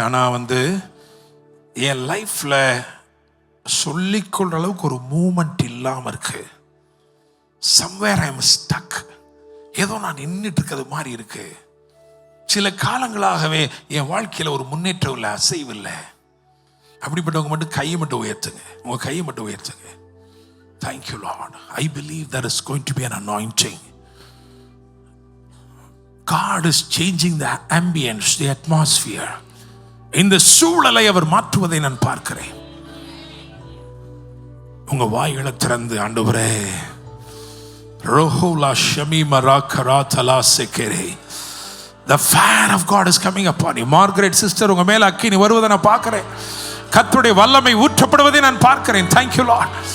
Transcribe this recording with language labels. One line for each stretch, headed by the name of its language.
Tamil: ஆனால் என் லைஃப்ல சொல்லிக்கொள்ற அளவுக்கு ஒரு மூமெண்ட் இல்லாமல் இருக்கு.
English: Somewhere I am stuck.
Tamil: ஏதோ நான் நின்றுட்டு இருக்கிறது மாதிரி இருக்கு. சில காலங்களாகவே என் வாழ்க்கையில் ஒரு முன்னேற்றம் இல்லை, அசைவு இல்லை. அப்படிப்பட்டவங்க மட்டும் கையை மட்டும் உயர்த்துங்க, உங்க கையை மட்டும் உயர்த்துங்க.
English: Thank you Lord. I believe there is going to be an anointing. God is changing the ambience, the atmosphere.
Tamil: இந்த சூழலை அவர் மாற்றுவதை நான் பார்க்கிறேன். உங்க வாய்களை திறந்து ஆண்டவரே, ரோஹோலா Shamima ராகராதலா செகரே,
English: the fire of God is coming upon you.
Tamil: Margaret sister, உங்க மேல அக்கினி வருவதை நான் பார்க்கிறேன். கர்த்தருடைய வல்லமை ஊற்றப்படுவதை நான் பார்க்கிறேன்.
English: Thank you Lord.